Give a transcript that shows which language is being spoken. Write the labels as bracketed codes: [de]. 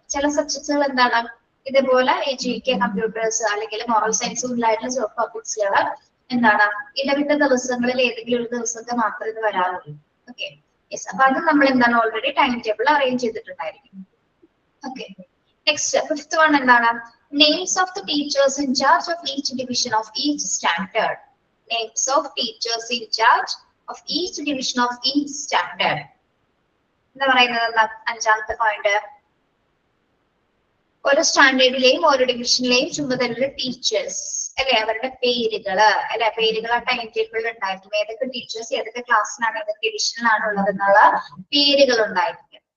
[ml] ചില സബ്ജക്ട്സുകൾ എന്താണ് ഇതേപോലെ ജികെ, കമ്പ്യൂട്ടേഴ്സ് അല്ലെങ്കിൽ മോറൽ സയൻസ് മുതലായിട്ടുള്ള ടോപ്പിക്സുകൾ എന്താണ് ഇടവിട്ട ദിവസങ്ങളിൽ ഏതെങ്കിലും ഒരു ദിവസത്തെ മാത്രമേ ഇത് വരാറുള്ളൂ. Okay, yes. അപ്പൊ അത് നമ്മൾ എന്താണ് already time table arrange ചെയ്തിട്ടുണ്ടായിരിക്കും. Okay, next fifth one എന്താണ്, [en] Names of the teachers in charge of each division of each standard. Names of teachers in charge of each division of each standard. [ml] എന്താ പറയുന്നത്? അഞ്ചാമത്തെ point, ഓരോ സ്റ്റാൻഡേർഡിലെയും ഓരോ ഡിവിഷനിലെയും ചുമതലയുള്ള teachers അല്ലെ, അവരുടെ പേരുകള് അല്ലെ, പേരുകൾ ആ ടൈം ടേബിളിൽ ഉണ്ടായിരിക്കും. ഏതൊക്കെ ടീച്ചേഴ്സ് ഏതൊക്കെ ക്ലാസ്സിലാണ് ഏതൊക്കെ ഡിവിഷനിലാണ് ഉള്ളത് എന്നുള്ള പേരുകൾ ഉണ്ടായിരിക്കും.